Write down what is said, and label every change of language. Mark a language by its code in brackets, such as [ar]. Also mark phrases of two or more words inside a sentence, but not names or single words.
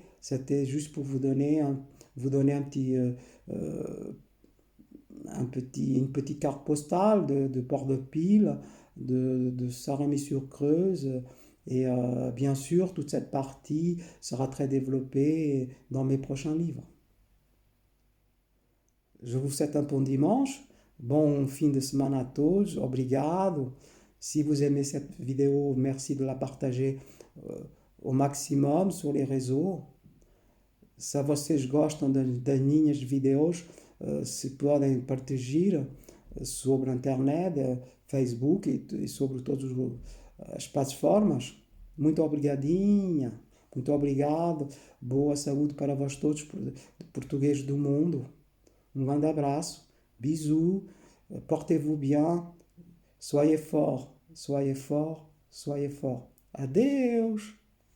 [fr] C'était juste pour vous donner euh, une petite carte postale de Port-de-Pile, de Saint-Rémy-sur-Creuse. Et bien sûr, toute cette partie sera très développée dans mes prochains livres. Je vous souhaite un bon dimanche, bon [pt] fin de semana a todos, obrigado. [fr] Si vous aimez cette vidéo, merci de la partager euh, au maximum sur les réseaux. [pt] Se vocês gostam das minhas videos, se podem partilhar sobre a internet, Facebook e sobre todas as plataformas. Muito obrigadinha, muito obrigado. Boa saúde para vós todos, portugueses do mundo. Um grande abraço. [fr] Bisous. Portez-vous bien. Soyez forts, soyez forts, soyez forts. [pt] Adeus!